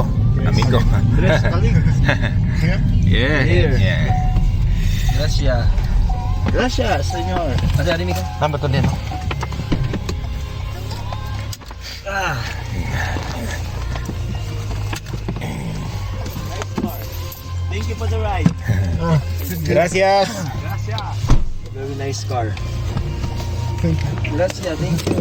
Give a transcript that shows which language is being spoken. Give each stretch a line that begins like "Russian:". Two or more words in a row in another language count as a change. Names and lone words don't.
Indonesian: Tres kali.
English: Yeah.
Spanish: Gracias. Gracias, señor.
Indonesian: Ada hari ni kan? Nambah tuh din.
English: Thank you for the ride.
Spanish: Gracias. Gracias.
English: Very nice car. Thank you.